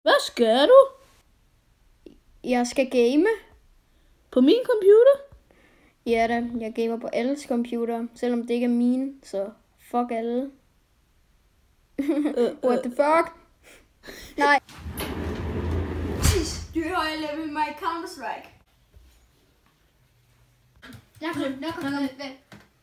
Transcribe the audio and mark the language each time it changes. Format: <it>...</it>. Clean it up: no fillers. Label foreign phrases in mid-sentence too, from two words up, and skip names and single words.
<da>skal du? Jeg skal game. På min computer? Ja da, jeg gamer på alles computer, selvom det ikke er mine, så fuck alle.</da> <en>What the fuck?</en> <da>Nej. Du hører level mig Counter-Strike. Der kom.</da>